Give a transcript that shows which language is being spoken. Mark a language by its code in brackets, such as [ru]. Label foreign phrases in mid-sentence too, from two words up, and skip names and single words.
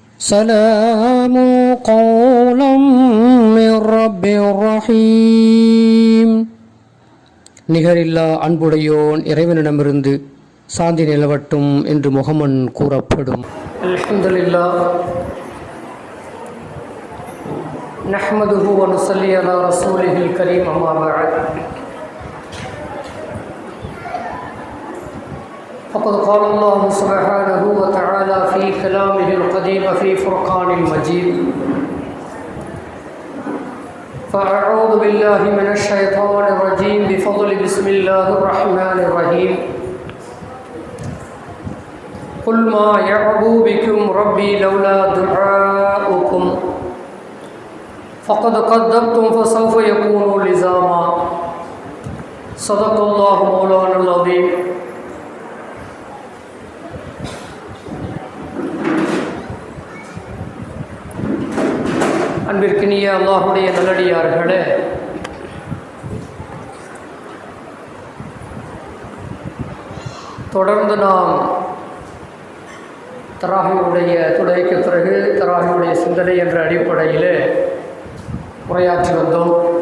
[ar] سلام قولا من رب رحيم. [ta] நிகரில்லா அன்புடையோன் இறைவனிடமிருந்து சாந்தி நிலவட்டும் என்று முகமன் கூறப்படும். [ar] الحمد لله نحمده ونصلي على رسوله الكريم أما بعد. فقد قال الله سبحانه وتعالى في كلامه القديم في فرقان المجيد: فأعوذ بالله من الشيطان الرجيم بفضل بسم الله الرحمن الرحيم. قل ما يعبو بكم ربي لولا دعاؤكم فقد كذبتم فسوف يكون لزاما. صدق الله مولانا العظيم. [ta] அன்பிற்கினிய அல்லாஹுடைய நல்லடியார்களே, தொடர்ந்து நாம் தராஹியுடைய துடைக்கு பிறகு தராஹியுடைய சிந்தனை என்ற அடிப்படையிலே உரையாற்றி வந்தோம்.